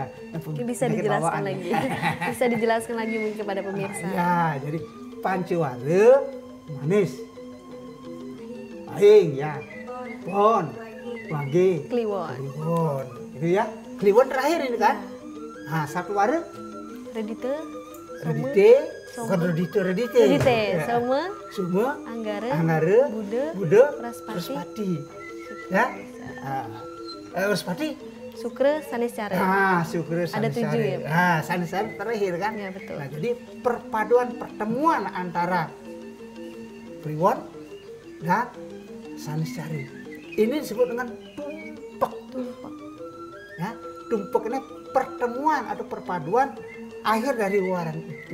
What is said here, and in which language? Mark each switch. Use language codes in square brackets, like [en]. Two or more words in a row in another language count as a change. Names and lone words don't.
[id] Mungkin bisa dijelaskan lagi. Bisa dijelaskan lagi mungkin kepada pemirsa. Ya, jadi Pancewara manis, pahing ya, pon, wangi, Kliwon. Itu ya. Kliwon terakhir ini kan. Nah, satu wara Redite, Suma, Anggara, Buddha, Praspati. Ya. Praspati, Sukra, Saniscara. Sukra, Ada 7 ya. Saniscara terakhir kan. Ya, betul. Nah, jadi pertemuan antara Kliwon dan Saniscara ini disebut dengan tumpak. Ya, tumpak ini pertemuan atau perpaduan akhir dari waran itu.